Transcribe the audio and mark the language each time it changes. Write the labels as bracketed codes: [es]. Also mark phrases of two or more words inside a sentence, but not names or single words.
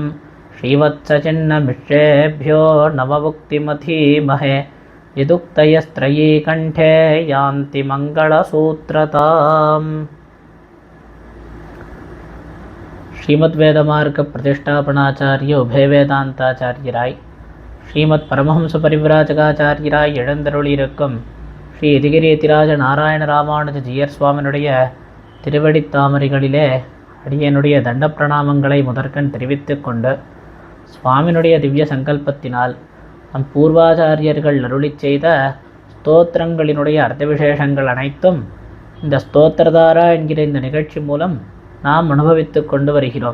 [sa] श्रीवत्सचिह्नमिश्रेभ्यो नममुक्तिमधीमहे यदुक्तयस्त्रयी कण्ठे यान्ति मङ्गलसूत्रताम्। श्रीमद्वेदमार्ग प्रतिष्ठापनाचार्य उभय [ta] வேதாந்தாச்சாரியராய் ஸ்ரீமத் பரமஹம்ச பரிவிராஜகாச்சாரியராய் எழுந்தருளியிருக்கும் ஸ்ரீ எதிகிரி எதிராஜ நாராயண ராமானுஜ ஜீயர் சுவாமியினுடைய திருவடித்தாமரைகளிலே அடியனுடைய தண்ட பிரணாமங்களை முதற்கண் தெரிவித்துக் கொண்டு, சுவாமியினுடைய திவ்ய சங்கல்பத்தினால் நம் பூர்வாச்சாரியர்கள் அருளி செய்த ஸ்தோத்திரங்களினுடைய அர்த்த விசேஷங்கள் அனைத்தும் இந்த ஸ்தோத்திரதாரா என்கிற இந்த நிகழ்ச்சி மூலம் நாம் அனுபவித்து கொண்டு வருகிறோம்.